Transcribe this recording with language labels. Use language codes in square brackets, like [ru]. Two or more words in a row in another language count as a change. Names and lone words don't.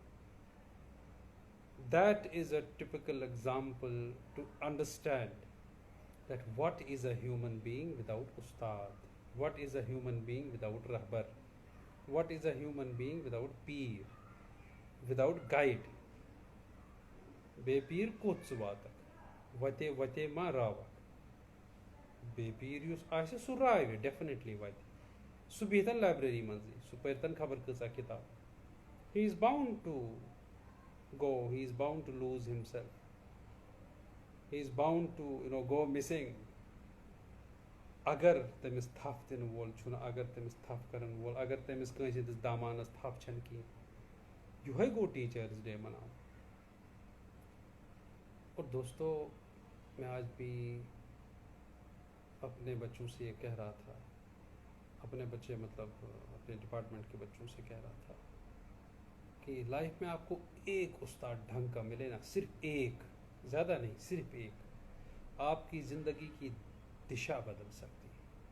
[en] That is a typical example to understand that what is a human being without ustad, what is a human being without rahbar, what is a human being without peer, without guide. [ks] बेपीर कोच वातक वते वते मा रावक। बेपीर युस आसे सु रावे डेफिनेटली वते सु बेहतन लाइब्रेरी मंजी सु परतन खबर कसा किताब। [en] he is bound to go, he is bound to lose himself, he is bound to go missing [ks] अगर तमिस थप दिन वोल छुन, अगर तमिस थप करन वोल, अगर तमिस कंस हिंदिस दामानस थप छन की। युहे गो [en] teachers day [ks] मनाओ। [hi] और दोस्तों मैं आज भी अपने बच्चों से ये कह रहा था, अपने बच्चे मतलब अपने डिपार्टमेंट के बच्चों से कह रहा था कि लाइफ में आपको एक उस्ताद ढंग का मिले ना, सिर्फ एक, ज़्यादा नहीं, सिर्फ एक, आपकी ज़िंदगी की दिशा बदल सकती है।